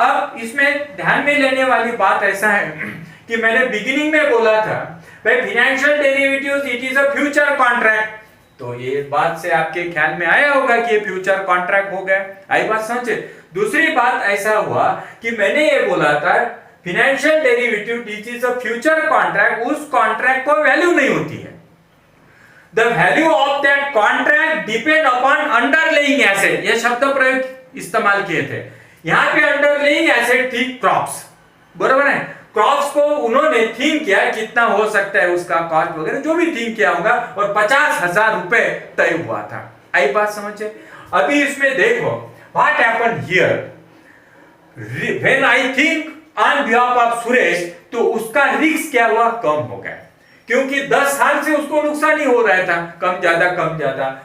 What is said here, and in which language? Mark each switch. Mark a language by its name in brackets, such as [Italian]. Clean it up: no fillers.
[Hindi] अब इसमें ध्यान में लेने वाली बात ऐसा है कि मैंने बिगिनिंग में बोला था भाई financial derivatives [English] it is a future contract, [Hindi] तो ये बात से आपके ख्याल में आया होगा कि ये फ्यूचर कॉन्ट्रैक्ट हो गया। आई बात समझे। दूसरी बात ऐसा हुआ कि मैंने ये बोला था financial derivative [English] it is a future contract, [Hindi] उस कॉन्ट्रैक्ट को वैल्यू नहीं होती है। [English] The value of that contract depend upon underlying asset, [Hindi] ये शब्द प्रयोग इस्तेमाल किए थे। यहाँ पे अंडरलाइंग एसेट थी क्रॉप्स, बरोबर है। क्रॉप्स को उन्होंने थिंक किया कितना हो सकता है उसका कॉस्ट वगैरह जो भी थिंक किया होगा, और 50,000 रुपए तय हुआ था। आई बात समझे। अभी इसमें देखो [English] what happened here, when I think on behalf of Suresh, [Hindi] तो उसका रिस्क क्या हुआ, कम हो गया, क्योंकि 10 साल से उसको नुकसान ही हो रहा था, कम ज्यादा।